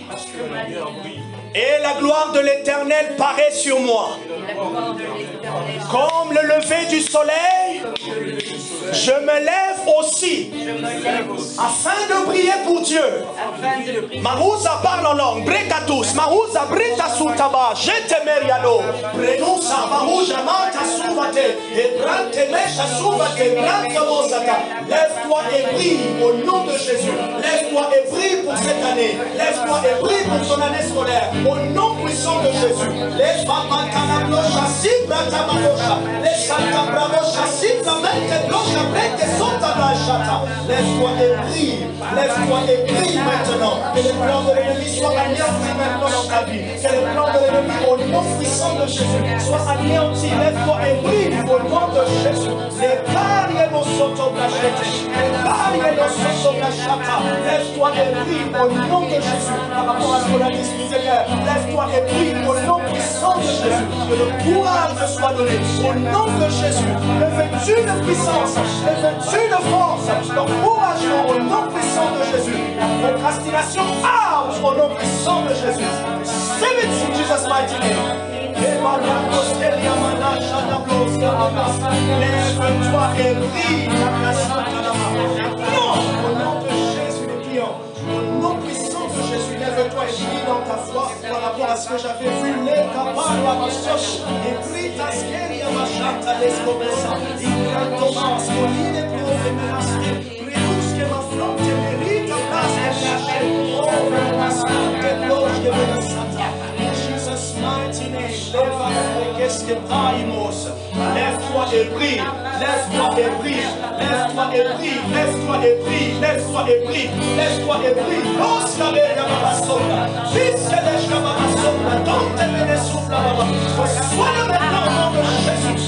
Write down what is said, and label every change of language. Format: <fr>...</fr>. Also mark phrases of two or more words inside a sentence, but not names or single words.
<fr>Et la gloire de l'Éternel paraît sur moi. Comme le lever du soleil, je me lève aussi afin de briller pour Dieu. Marouza parle en langue. Brekatus. Marouza breta soutaba. Jetemerialo. Prenusa marouja manta souvate. Et brante mecha souvate. Brante mozata. Lève-toi et brille au nom de Jésus. Lève-toi et brille pour cette année. Lève-toi et brille pour ton année scolaire. Au nom puissant de Jésus. Les papatanablocha, si brata malosha. Les santa bravocha, si bramente blocha. Lève-toi et brille. Lève-toi et brille maintenant. Que les plans de l'ennemi soient anéantis maintenant dans ta vie. Que les plans de l'ennemi au nom puissant de Jésus soient anéantis. Lève-toi et brille au nom de Jésus. Les paris nos sotoblachete. Les paris nos sotoblachata. Lève-toi et brille au nom de Jésus. Par rapport à ce qu'on a dit, Seigneur, lève-toi et brille au nom puissant de Jésus. Que le courage te soit donné au nom de Jésus. Revêtu de puissance, revêtu de force, d'encouragement au nom puissant de Jésus. La procrastination out au nom puissant de Jésus.</fr> <en>Save it in Jesus' mighty name.</en> <fr>Lève-toi et brille. Non, au nom de Jésus, les clients. Au nom puissant de Jésus, lève-toi et brille dans ta foi par rapport à ce que j'avais vu. Les capables à ma soche. Et brille ta skeria, ma chante à l'escopessa. Il y a Thomas, Moline et Profe, Menasque. Prélusque ma fronte, mérite place et chercher. Oh, Menasque, que loge de Menasata.</fr> <en>In Jesus' mighty name,</en> <fr>lève-toi et brille. Lève-toi et brille. Lève-toi et brille. Lève-toi et brille. Lève-toi et brille. Lève-toi et brille. Reçois-le maintenant au nom de Jésus.</fr>